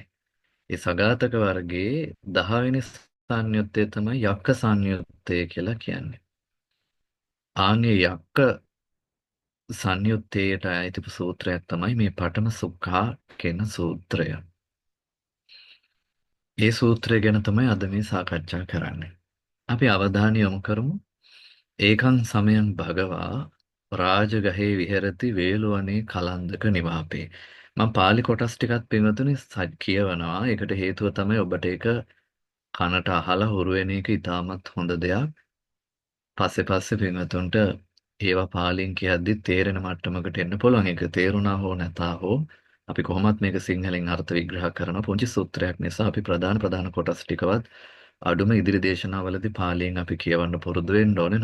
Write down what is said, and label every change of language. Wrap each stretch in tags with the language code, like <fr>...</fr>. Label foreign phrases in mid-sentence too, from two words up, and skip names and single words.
<si>ඒ සගතක වර්ගයේ 10 වෙනි සංයුත්තේ තමයි යක්ක සංයුත්තය කියලා කියන්නේ. ආන්ගේ යක්ක සංයුත්තේට අයිති සූත්‍රයක් තමයි මේ පඨම සුක්ඛා කියන සූත්‍රය. ඒ සූත්‍රය ගැන තමයි අද මේ සාකච්ඡා කරන්නේ. අපි අවධානය යොමු කරමු.</si> <pi>ඒකං සමයං භගවා රාජගහේ විහෙරති වේළුවනේ කලන්දක නිවාපේ.</pi> <si>මම පාලි කොටස් ටිකක් පින්වතුනි කියවනවා. ඒකට හේතුව තමයි ඔබට ඒක කනට අහලා හුරු වෙන එක ඉතාමත් හොඳ දෙයක්. පස්සේ පින්වතුන්ට ඒවා පාලියෙන් කියද්දි තේරෙන මට්ටමකට එන්න පුළුවන්. ඒක තේරුණා හෝ නැතා හෝ අපි කොහොමත් මේක සිංහලෙන් අර්ථ විග්‍රහ කරන පුංචි සූත්‍රයක් නිසා අපි ප්‍රධාන කොටස් ටිකවත් අඩුම ඉදිරි දේශනාවලදී පාලියෙන් අපි කියවන්න පුරුදු වෙන්න ඕනේ.</si>